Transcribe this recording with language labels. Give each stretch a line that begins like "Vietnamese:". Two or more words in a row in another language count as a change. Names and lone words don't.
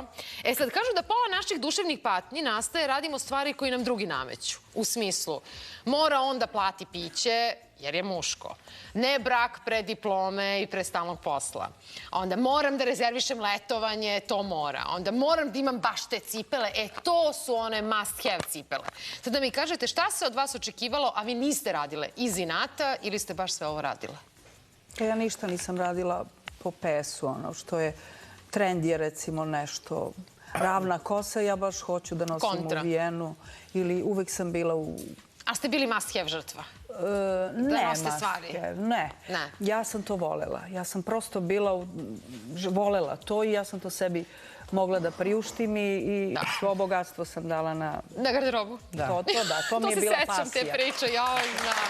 Serbian: Sad kažu da pola naših duševnih patnji nastaje radimo stvari koje nam drugi nameću. U smislu, mora on da plati piće, jer je muško. Ne brak pre diplome i pre stalnog posla. Onda moram da rezervišem letovanje, to mora. Onda moram da imam baš te cipele. To su one
English: must have
Serbian: cipele. Sad da mi kažete šta se od vas očekivalo, a vi niste radile iz inata ili ste baš sve ovo radile? Ja ništa nisam radila po PS-u, ono što je trend je recimo nešto ravna kosa, ja baš hoću da nosim Kontra. u Vijenu ili uvek sam bila u... A ste bili
English: must have
Serbian: žrtva? Ne, nosite stvari? Ne. Ne. Ja sam to volela. Ja sam prosto bila, volela to i ja sam to sebi mogla da priuštim i svo bogatstvo sam dala na... Na garderobu? To mi je bila pasija. To se sećam te priče, joj, znam.